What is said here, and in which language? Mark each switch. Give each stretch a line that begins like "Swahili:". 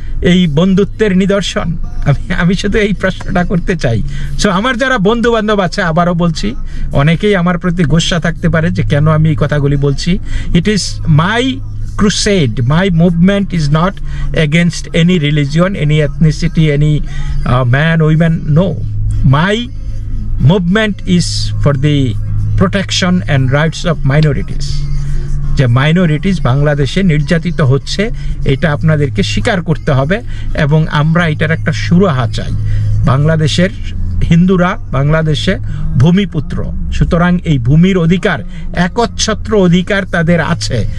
Bangla: এই বন্ধুত্বের নিদর্শন? আমি শুধু এই প্রশ্নটা করতে চাই। সো আমার যারা বন্ধু বান্ধব আছে, আবারও বলছি, অনেকেই আমার প্রতি গোস্বা থাকতে পারে যে কেন আমি এই কথাগুলি বলছি।
English: It is my crusade. My movement is not against any religion, any ethnicity, any man, woman. No. My movement is for the protection and rights of minorities.
Bangla: যে মাইনরিটিস বাংলাদেশে নির্যাতিত হচ্ছে, এটা আপনাদেরকে স্বীকার করতে হবে এবং আমরা এটার একটা সুরাহা চাই। বাংলাদেশের হিন্দুরা বাংলাদেশে ভূমিপুত্র, সুতরাং এই ভূমির অধিকার, একচ্ছত্র অধিকার তাদের আছে।